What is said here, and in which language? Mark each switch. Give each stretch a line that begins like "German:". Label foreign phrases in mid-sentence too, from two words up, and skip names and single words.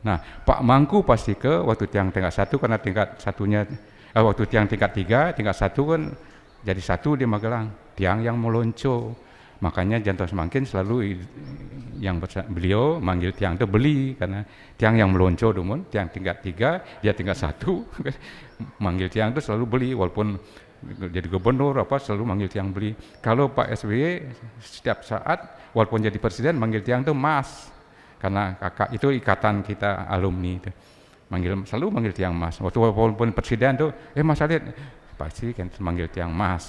Indonesian: Nah, Pak Mangku pasti ke waktu tiang tingkat 1 karena tingkat satunya waktu tiang tingkat 3, tingkat 1 kan jadi 1 di Magelang, tiang yang melonco. Makanya Janto Semangkin selalu yang beliau manggil tiang itu beli, karena tiang yang melonco dumun, tiang tingkat 3, dia tingkat 1, manggil tiang itu selalu beli, walaupun jadi gubernur apa selalu manggil tiang beli. Kalau Pak SBY setiap saat walaupun jadi presiden manggil tiang itu Mas, karena kakak itu ikatan kita alumni itu. Selalu manggil tiang Mas. Walaupun presiden tuh, Mas Alit, pasti kan manggil tiang Mas.